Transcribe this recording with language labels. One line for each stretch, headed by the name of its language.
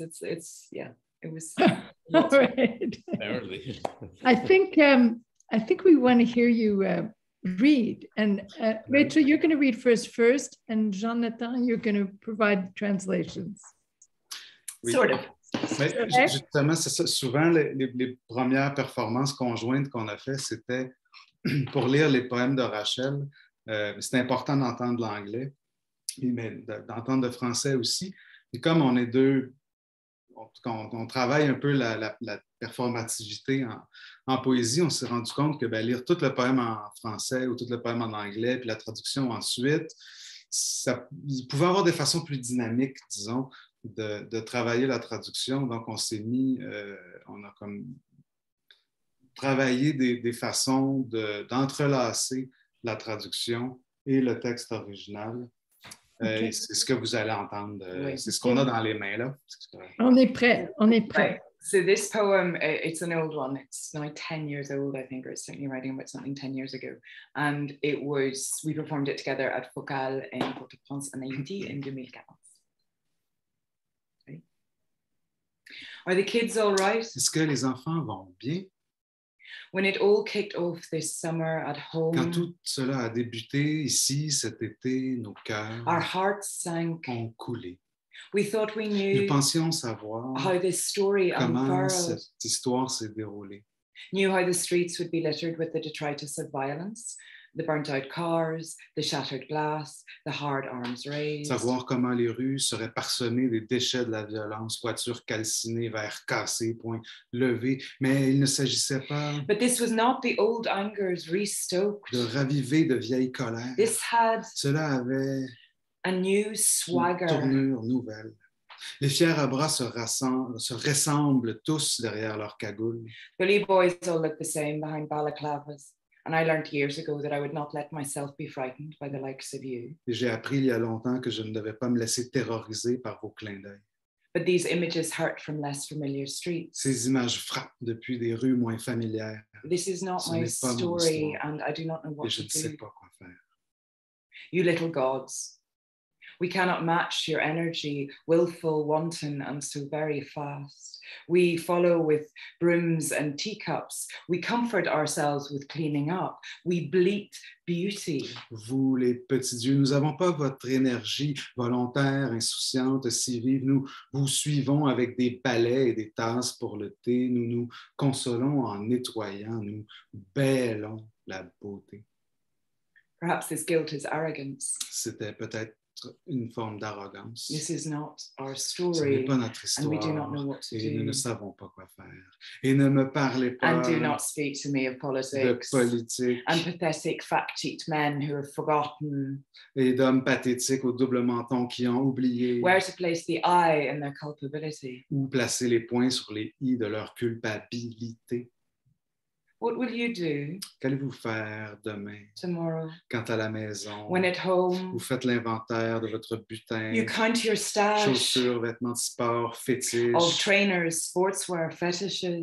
English: It was all right. I think we want to hear you read, and Rachel, you're going to read first, and Jonathan, you're going to provide translations.
French: Oui.
English: Sort of.
French: Mais justement, c'est ça. Souvent, les premières performances conjointes qu'on a fait, c'était pour lire les poèmes de Rachel. C'était important d'entendre l'anglais, mais d'entendre le français aussi. Et comme on est deux, on travaille un peu la performativité en poésie, on s'est rendu compte que lire tout le poème en français ou tout le poème en anglais, puis la traduction ensuite, il pouvait avoir des façons plus dynamiques, disons, de travailler la traduction. Donc, on s'est mis, on a comme travaillé des façons d'entrelacer la traduction et le texte original.
English: Okay.
French: C'est ce que vous allez entendre. Oui. C'est ce qu'on a dans les mains, là. On est prêt.
English: Right. So this poem, it's an old one. It's now 10 years old, I think, or it's certainly writing about something 10 years ago. And we performed it together at Focal in Port-au-Prince
French: en Haïti
English: in 2014. Okay. Are the kids all right?
French: Est-ce que les enfants vont bien?
English: When it all kicked off this summer at home,
French: quand tout cela a débuté ici cet été, nos cœurs
English: our hearts sank.
French: Ont coulé.
English: We thought we knew
French: Nous pensions savoir
English: how this story
French: comment cette histoire s'est déroulée.
English: Knew how the streets would be littered with the detritus of violence, the burnt-out cars, the shattered glass, the hard arms raised.
French: Savoir comment les rues seraient parsemées des déchets de la violence, voitures calcinées, verres cassés, poings levés, mais il ne s'agissait pas
English: But this was not the old angers restoked.
French: De raviver de vieilles colères.
English: This had
French: Cela avait
English: a new swagger.
French: Une tournure nouvelle. Les fiers à bras se ressemblent tous derrière leurs cagoules.
English: Bully boys all look the same behind balaclavas. And I learned years ago that I would not let myself be frightened by the likes of you.
French: Et j'ai appris il y a longtemps que je ne devais pas me laisser terroriser par vos clins d'œil.
English: But these images hurt from less familiar streets.
French: Ces images frappent depuis des rues moins familières.
English: This is not my story, and I do not know what
French: Et je ne
English: to
French: sais
English: do.
French: pas quoi faire.
English: You little gods. We cannot match your energy, willful, wanton, and so very fast. We follow with brooms and teacups. We comfort ourselves with cleaning up. We bleat beauty.
French: Vous, les petits dieux, nous n'avons pas votre énergie volontaire, insouciante, si vive. Nous vous suivons avec des balais et des tasses pour le thé. Nous nous consolons en nettoyant. Nous bêlons la beauté.
English: Perhaps this guilt is arrogance.
French: C'était peut-être une forme d'arrogance.
English: This is not our
French: Ce n'est
English: story,
French: pas notre histoire,
English: and we do not know what to
French: et nous
English: do.
French: ne savons pas quoi faire. Et ne me parlez pas
English: And do not speak to me of
French: de
English: politics
French: politique
English: and pathetic fact-checked men who have forgotten
French: et d'hommes pathétiques au double menton qui ont oublié
English: where to place the I in their culpability.
French: où placer les points sur les i de leur culpabilité.
English: What will you do
French: Qu'allez-vous faire demain,
English: tomorrow
French: quant à la maison?
English: when at home
French: Vous faites l'inventaire de votre butin,
English: you count your stash
French: chaussures, vêtements de sport,
English: of fétiches, trainers, sportswear, fetishes,